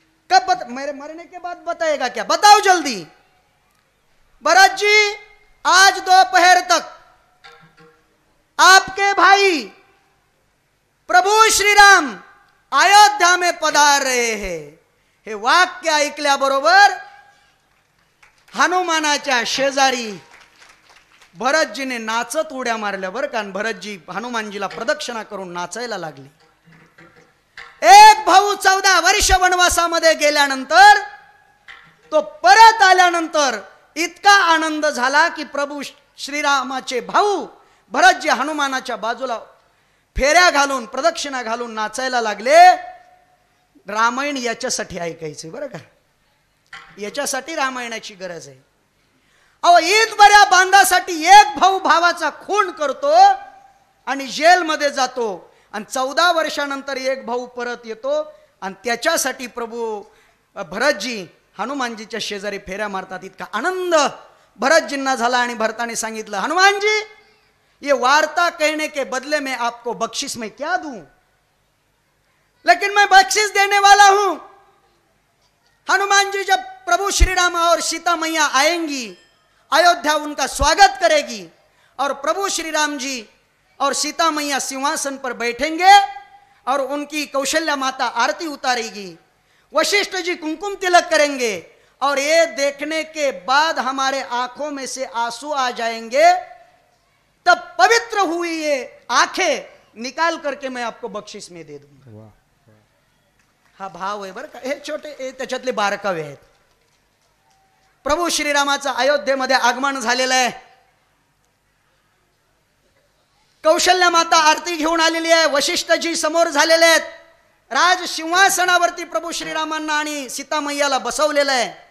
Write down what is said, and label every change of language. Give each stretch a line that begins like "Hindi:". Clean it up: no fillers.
Hindi: कब मेरे मरने के बाद बताएगा क्या? बताओ जल्दी. भरत जी आज दोपहर तक आपके भाई प्रभू श्री राम अयोध्या में पधार रहे हैं.
Marathi: हे वाक्य ऐकल्याबरोबर हनुमानाच्या शेजारी भरतजीने नाचत उड्या मारल्या बरं का. भरतजी हनुमानजीला प्रदक्षिणा करून नाचायला लागले. एक भाऊ 14 वर्ष वनवासामध्ये गेल्यानंतर तो परत आल्यानंतर इतका आनंद झाला की प्रभू श्रीरामाचे भाऊ भरतजी हनुमानाच्या बाजूला फेऱ्या घालून प्रदक्षिणा घालून नाचायला लागले. रामायण याच्यासाठी ऐकायचे बरं का. याच्यासाठी रामायणाची गरज आहे. अहो ईद बऱ्या बांधासाठी एक भाऊ भावाचा खून करतो आणि जेलमध्ये जातो आणि 14 वर्षानंतर एक भाऊ परत येतो आणि त्याच्यासाठी प्रभू भरतजी हनुमानजीच्या शेजारी फेऱ्या मारतात. इतका आनंद भरतजींना झाला आणि भरताने सांगितलं,
Hindi: हनुमान जी ये वार्ता कहने के बदले में आपको बख्शिश में क्या दूं, लेकिन मैं बख्शिश देने वाला हूं. हनुमान जी जब प्रभु श्री राम और सीता मैया आएंगी, अयोध्या उनका स्वागत करेगी और प्रभु श्री राम जी और सीता मैया सिंहासन पर बैठेंगे और उनकी कौशल्या माता आरती उतारेगी, वशिष्ठ जी कुमकुम तिलक करेंगे और ये देखने के बाद हमारे आंखों में से आंसू आ जाएंगे, तब पवित्र हुई ये आंखें निकाल करके मैं आपको बख्शिश में दे दूंगा.
Marathi: हा भाव आहे बरं का. हे छोटे त्याच्यातले बारकावे आहेत. प्रभू श्रीरामाचं अयोध्येमध्ये आगमन झालेलं आहे. कौशल्या माता आरती घेऊन आलेली आहे. वशिष्ठजी समोर झालेले आहेत. राज सिंहासनावरती प्रभू श्रीरामांना आणि सीता मैयाला बसवलेलं आहे.